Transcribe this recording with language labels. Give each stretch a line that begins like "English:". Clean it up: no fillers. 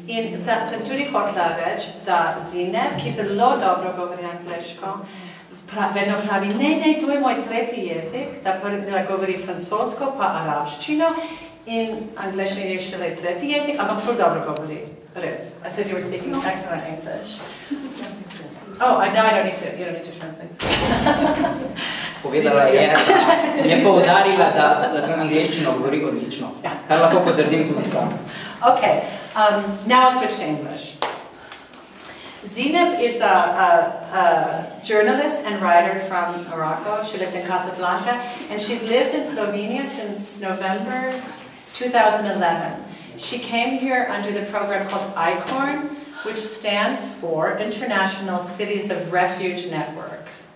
Slovenian: In sem tudi hotela reči, da Zineb, ki zelo dobro govori angleško, vedno pravi, ne, to je moj tretji jezik, da govori francosko pa arabščino in angleščina je šele tretji jezik, ampak ful dobro govori, res.
English: I thought you were speaking excellent English. Oh, now you don't need to translate.
Slovenian: Povedala je poudarila, da angleščino govori odlično, kar lahko potrdim tudi sam.
English: Okay, now I'll switch to English. Zineb is a journalist and writer from Morocco. She lived in Casablanca, and she's lived in Slovenia since November 2011. She came here under the program called ICORN, which stands for International Cities of Refuge Network.